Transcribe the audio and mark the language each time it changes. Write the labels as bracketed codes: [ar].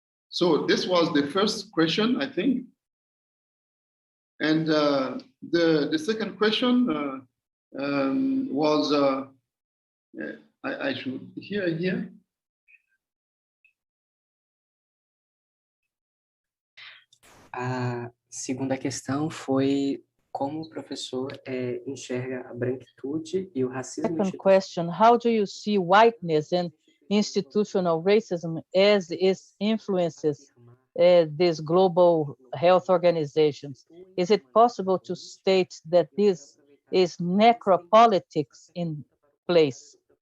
[en] So this was the first question, I think. And the second question was, I should hear here. [pt] A segunda questão foi como o professor enxerga a branquitude e o racismo. [en] Second question, how do you see whiteness and institutional racism as it influences these global health organizations? Is it possible to state that this is necropolitics in place?